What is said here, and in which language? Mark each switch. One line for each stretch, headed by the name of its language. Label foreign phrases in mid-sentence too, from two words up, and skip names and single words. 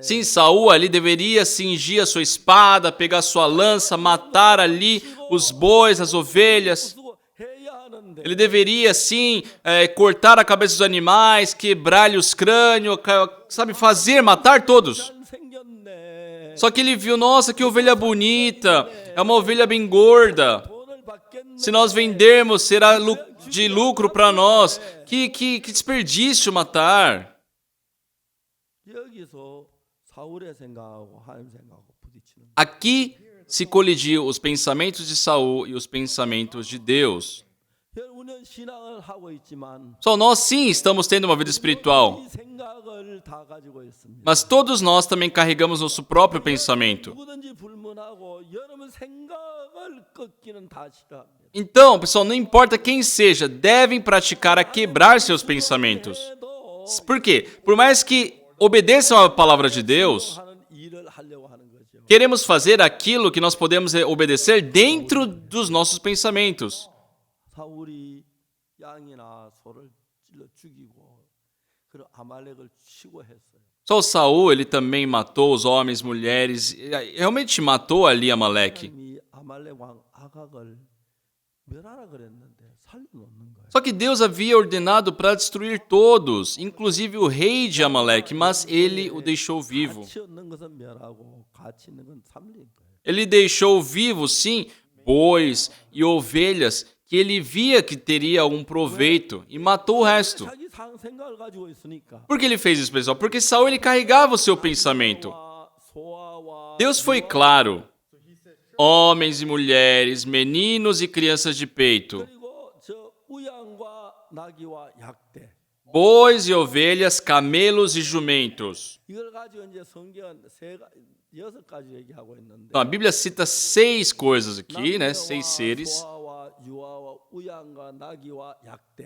Portuguese: Sim, Saul ali deveria cingir a sua espada, pegar sua lança, matar ali os bois, as ovelhas.
Korean: 쓰고 해야 하는데
Portuguese: Ele deveria, sim, cortar a cabeça dos animais, quebrar-lhe os crânios, sabe, fazer, matar todos.
Korean: 안 생겼네.
Portuguese: Só que ele viu, nossa, que ovelha bonita, é uma ovelha bem gorda.
Korean: 돈을 받겠네.
Portuguese: Se nós vendermos, será de lucro para nós. Que desperdício matar.
Korean: 여기서 사울의 생각하고 하나님 생각하고 부딪히는 거예요.
Portuguese: Aqui se colidiu os pensamentos de Saul e os pensamentos de Deus.
Korean: 우리는 신앙을 하고 있지만
Portuguese: Só nós sim estamos tendo uma vida espiritual,
Korean: 이 생각을 다 가지고 있습니다.
Portuguese: mas todos nós também carregamos nosso próprio pensamento.
Korean: 누구든지 불문하고 여러분 생각을 꺾기는 다 싫어합니다.
Portuguese: Então, pessoal, não importa quem seja, devem praticar a quebrar seus pensamentos.
Korean: 해도
Portuguese: Por quê? Por mais que obedeçam à palavra de Deus,
Korean: 하는 일을 하려고 하는 거죠.
Portuguese: queremos fazer aquilo que nós podemos obedecer dentro dos nossos pensamentos.
Korean: 사울이 양이나 소를 찔러 죽이고 그 아말렉을 치고 했어요.
Portuguese: Só Saul, ele também matou os homens, mulheres, realmente matou ali Amaleque.
Korean: 하나님이 아말렉 왕 아각을 멸하라 그랬는데 살려놓는 거예요.
Portuguese: Só que Deus havia ordenado para destruir todos, inclusive o rei de Amaleque, mas ele o deixou vivo.
Korean: 가치 없는 것은 멸하고 가치 있는 건 살린 거예요.
Portuguese: Ele deixou vivos, sim, bois e ovelhas que ele via que teria algum proveito e matou o resto.
Korean: 자기 생각을 가지고 있으니까.
Portuguese: Por que ele fez isso, pessoal? Porque Saul ele carregava o seu pensamento.
Korean: 소아와
Portuguese: Deus foi claro. Homens e mulheres, meninos e crianças de peito,
Korean: 그리고 저 우양과 나귀와 약대.
Portuguese: bois e ovelhas, camelos e jumentos.
Korean: 이걸 가지고 이제 성경은 6가지 얘기하고 있는데.
Portuguese: Então, a Bíblia cita 6 coisas aqui, né? 6 seres.
Korean: 소아와 유아와 우양과 나귀와 약대.